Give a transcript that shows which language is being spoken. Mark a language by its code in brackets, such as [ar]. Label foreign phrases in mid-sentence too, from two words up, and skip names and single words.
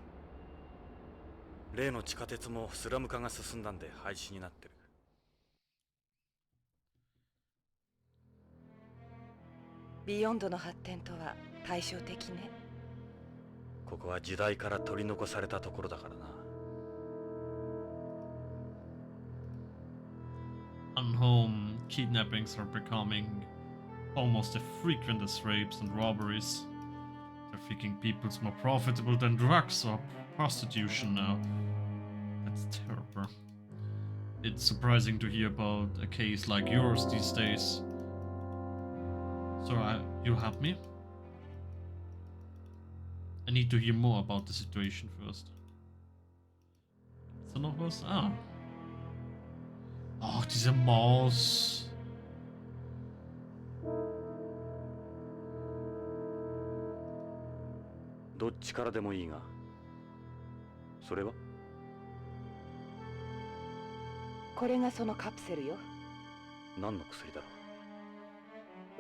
[ja] 例の地下鉄もスラム化が進んだんで廃止になってる。ビヨンドの発展とは対照的ね。ここは時代から取り残されたところだからな。 [en] On home, kidnappings are becoming almost as frequent as rapes and robberies. Trafficking people's more profitable than drugs or prostitution now. That's terrible. It's surprising to hear about a case like yours these days. So, you help me? I need to hear more about the situation first. [de] Ist da noch was? Ah. Ach, diese Maus. [ja] どっちからでもいいが、それは？これがそのカプセルよ。何の薬だろう？